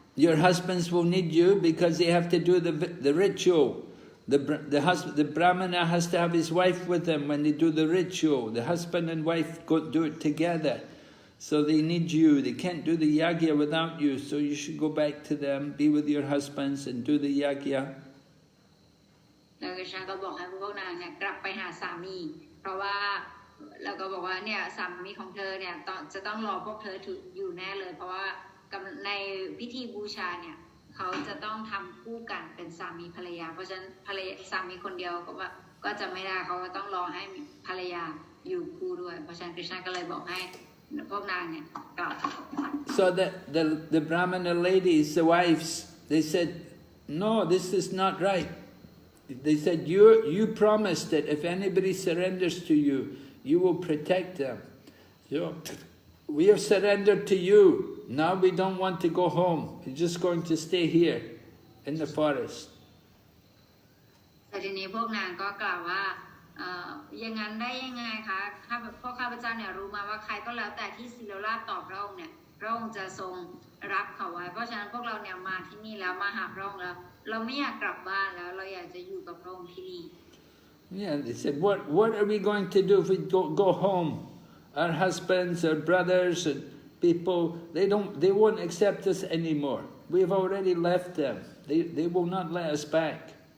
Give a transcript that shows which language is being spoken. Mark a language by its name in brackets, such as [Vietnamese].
[English] Your husbands will need you because they have to do the ritual. The Brahmana has to have his wife with him when they do the ritual. The husband and wife do it together. So they need you. They can't do the yagya without you. So you should go back to them, be with your husbands and do the yagya. [Thai] แล้วคริชนาก็บอกให้พวกนางเนี่ยกลับไปหาสามีเพราะว่าแล้วก็บอกว่าเนี่ยสามีของเธอเนี่ยจะต้องรอพวกเธออยู่แน่เลยเพราะว่าในพิธีบูชาเนี่ย เขาจะต้องทำคู่กันเป็นสามีภรรยาเพราะฉะนั้นภรรยาสามีคนเดียวก็จะไม่ได้เขาก็ต้องรอให้ภรรยาอยู่คู่ด้วยเพราะฉะนั้นคริชนาก็เลยบอกให้พวกนางเนี่ยกลับ [English] So the Brahmana ladies, the wives, they said, no, this is not right. They said, you promised that if anybody surrenders to you, you will protect them. So we have surrendered to you. Now we don't want to go home. We're just going to stay here in the forest. [Thai] แต่ทีนี้พวกนางก็กล่าวว่าอย่างนั้นได้ยังไงคะพวกข้าพเจ้าเนี่ยรู้มาว่าใครก็แล้วแต่ที่ศิลราชตอบพระองค์เนี่ยพระองค์จะทรงรับเขาไว้เพราะฉะนั้นพวกเราเนี่ยมาที่นี่แล้วมาหาพระองค์แล้วเราไม่อยากกลับบ้านแล้วเราอยากจะอยู่กับพระองค์ที่นี่ [English] Yeah, they said, what are we going to do if we go home? Our husbands, our brothers, and people, they won't accept us anymore. We've already left them. They will not let us back.